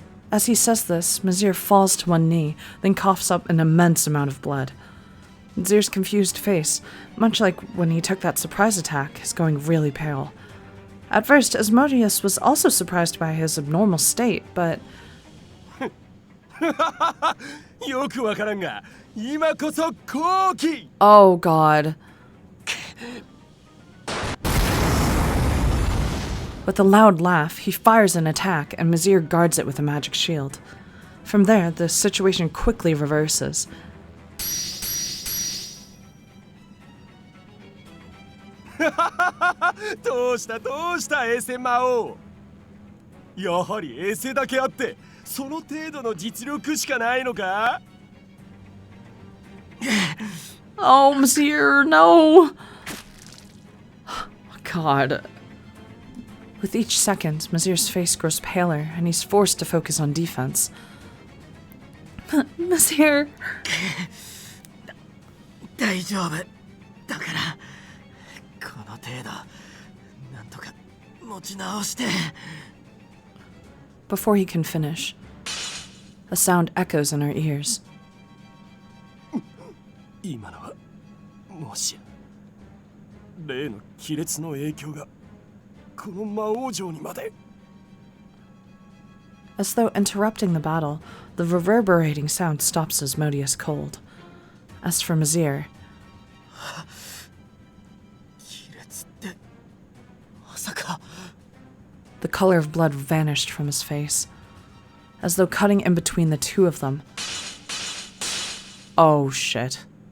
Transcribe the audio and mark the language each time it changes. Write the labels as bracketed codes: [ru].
[en] As he says this, Misyr falls to one knee, then coughs up an immense amount of blood. Misyr's confused face, much like when he took that surprise attack, is going really pale. At first, Asmodeus was also surprised by his abnormal state, but... [ja] よくわからんが今こそ好機 [en] Oh god. With a loud laugh, he fires an attack, and Misyr guards it with a magic shield. From there, the situation quickly reverses. [ja] どうしたエセ魔王やはりエセだけあってその程度の実力しかないのか [en] Oh, Misyr, no! God. With each second, Misyr's face grows paler, and he's forced to focus on defense. Misyr! [ja] 大丈夫だからこの程度なんとか持ち直して。 [en] Before he can finish, a sound echoes in our ears. [ja] 今のはもしや例の亀裂の影響がこの魔王城にまで [en] As though interrupting the battle, the reverberating sound stops Asmodeus cold. As for Misyr, [ja] 亀裂ってまさか [en] the color of blood vanished from his face, as though cutting in between the two of them. Oh shit.